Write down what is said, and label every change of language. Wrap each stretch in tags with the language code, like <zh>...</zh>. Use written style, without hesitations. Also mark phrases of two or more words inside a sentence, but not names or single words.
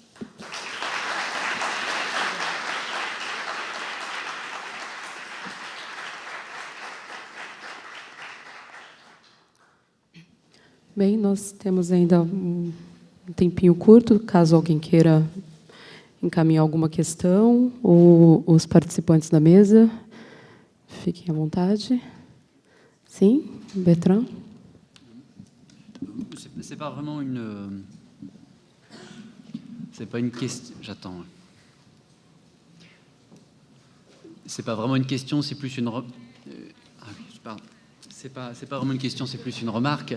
<pt>Bem, nós temos ainda um tempinho curto, caso alguém queira encaminhar alguma questão, ou os participantes da mesa, fiquem à vontade. Sim, Bertrand?</pt> <fr>C'est pas vraiment une... C'est pas une question... J'attends. C'est pas vraiment une question, c'est plus une... C'est pas vraiment une question, c'est plus une remarque.</fr>